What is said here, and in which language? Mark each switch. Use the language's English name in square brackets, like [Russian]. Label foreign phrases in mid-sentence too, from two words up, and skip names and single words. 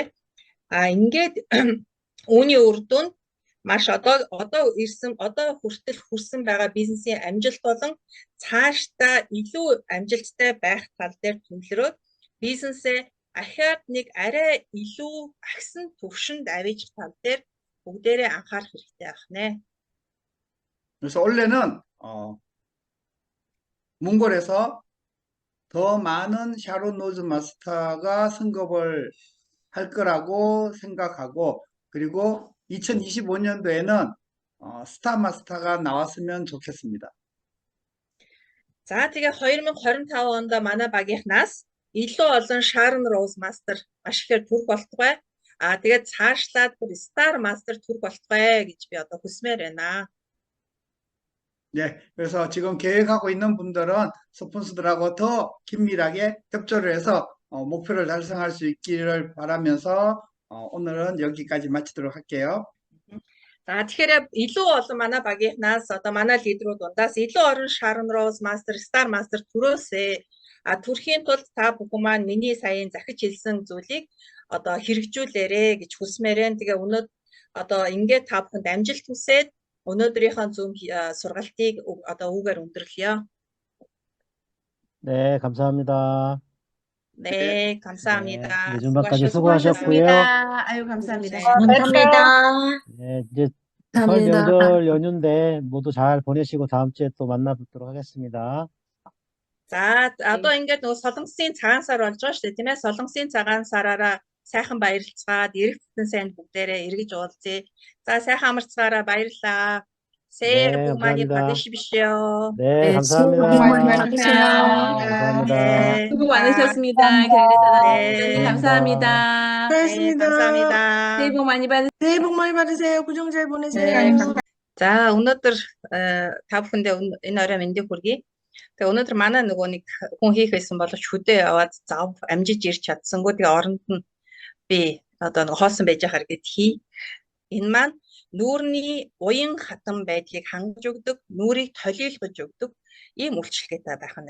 [Mongolian] Ингээд үүний үр дүнд маш одоо хүртэл хүрсэн байгаа бизнесийн амжилт болон цаашдаа илүү амжилттай байх тал дээр төвлөрөөд бизнесээ ахаад нэг арай илүү агсан түвшинд авчих тал дээр бүгдээрээ анхаарах хэрэгтэй байх нэ. [Korean] 그래서 원래는 몽골에서 더 많은 샤론 노즈 마스터가 승급을 할 거라고 생각하고, 그리고 2025년도에는 스타 마스터가 나왔으면 좋겠습니다. [Mongolian] За тэгээ 2025 онд манай багийнхнаас илүү олон Sharon Rose Master маш ихээр төрөх болтугай. Тэгээд цаашлаад бүр Star Master төрөх болтугай гэж би одоо хүсмээр байна. [Korean] 네, 그래서 지금 계획하고 있는 분들은 스폰서들하고 더 긴밀하게 협조를 해서 목표를 달성할 수 있기를 바라면서 오늘은 여기까지 마치도록 할게요. [Mongolian] За тэгэхээр илүү олон манай багийнхнаас одоо манай лидерүүд дундаас илүү олон Sharon Rose Master, Star Master төрөөсэй. Төрхийн тулд та бүхэн маань миний саяын захиж хэлсэн зүйлийг одоо хэрэгжүүлээрэ гэж хүсмээрэн. Тэгээ одоо ингээд та бүхэнд амжилт хүсээд өнөөдрийнхөө Zoom сургалтыг одоо үгээр өндөрлөё. [Korean] 네, 감사합니다. 네, 감사합니다. 네, 중반까지 수고하셨고요. 아유, 감사합니다. 감사합니다. 네, 이제 감사합니다. 설명절 연휴인데 모두 잘 보내시고 다음 주에 또 만나뵙도록 하겠습니다. [Mongolian] За одоо ингээд нөгөө солонгосын цагаан сар болж байгаа шүү дээ тийм ээ. Солонгосын цагаан сараараа сайхан баярлцгаад эрэг бүтэн сайн бүгдээрээ эргэж уулзъя. За сайхан амарцгаараа баярлалаа. [Korean] 새해 네, 복 많이 감사합니다. 받으십시오. 네, 감사합니다. 수고 많이 받으세요. 감사합니다. 네. 수고 많으셨습니다. 경례사단님 네. 감사합니다. 네, 감사합니다. 새해 복 많이 받으세요. 새해 복 많이 받으세요. 구정 잘 보내세요. 네, [Mongolian] За өнөөдөр та бүхэндээ энэ орой мэндийг хүргэе. Тэгээ өнөөдөр манай нөгөө нэг хүн хийх байсан боловч хөдөө яваад зав амжиж ирч чадсангүй. Тэгээ оронд нь би одоо нөгөө хоосон байж байхаар гэд хий. Энэ маань нүүрний уян хатан байдлыг хангаж өгдөг, нүрийг толийлгож өгдөг ийм үйлчлэгээтэй байх нь.